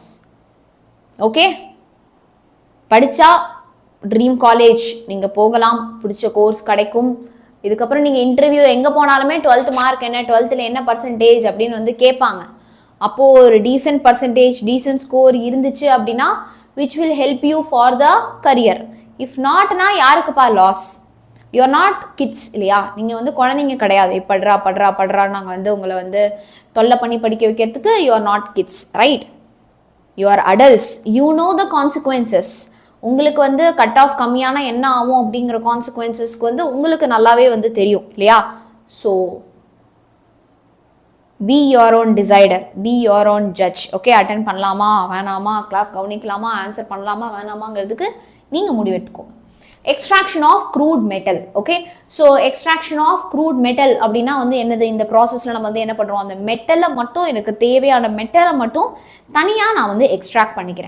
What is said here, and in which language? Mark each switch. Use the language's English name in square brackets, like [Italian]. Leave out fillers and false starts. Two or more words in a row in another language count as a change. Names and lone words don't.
[Tamil] ஓகே, படிச்சா [English] dream college [Tamil] நீங்க போகலாம், பிடிச்ச கோர்ஸ் கிடைக்கும். இதுக்கப்புறம் நீங்க இன்டர்வியூ எங்க போனாலுமே 12th மார்க் என்ன, 12th என்ன பர்சன்டேஜ் அப்படின்னு வந்து கேட்பாங்க. அப்போ ஒரு [English] decent percentage, decent score [Tamil] இருந்துச்சு அப்படின்னா [English] which will help you for the career. if not na யாருக்குப்பா லாஸ்? you are not kids இல்லையா? [Tamil] நீங்க வந்து குழந்தைங்க கிடையாது. படுறா படுறா படுறா நாங்க வந்து உங்களை வந்து தொல்லை பண்ணி படிக்க வைக்கிறதுக்கு [English] you are not kids, right? you are adults, you know the consequences. [Tamil] உங்களுக்கு வந்து [English] cut off [Tamil] கம்மியான என்ன ஆகும் அப்படிங்கிற கான்சிக்வன்சஸ்க்கு வந்து உங்களுக்கு நல்லாவே வந்து தெரியும் இல்லையா? [English] ஸோ be your own decider, be your own judge. [Tamil] ஓகே, அட்டென்ட் பண்ணலாமா வேணாமா, கிளாஸ் கவனிக்கலாமா, ஆன்சர் பண்ணலாமா வேணாமாங்கிறதுக்கு நீங்க முடிவெடுத்துக்கோங்க. [English] extraction of crude metal. [Tamil] ஓகே, ஸோ [English] extraction of crude metal [Tamil] அப்படின்னா வந்து என்னது? இந்த ப்ராசஸ்ல நம்ம வந்து என்ன பண்றோம்? அந்த மெட்டலை மட்டும், எனக்கு தேவையான மெட்டலை மட்டும் தனியாக நான் வந்து எக்ஸ்ட்ராக்ட் பண்ணிக்கிறேன்.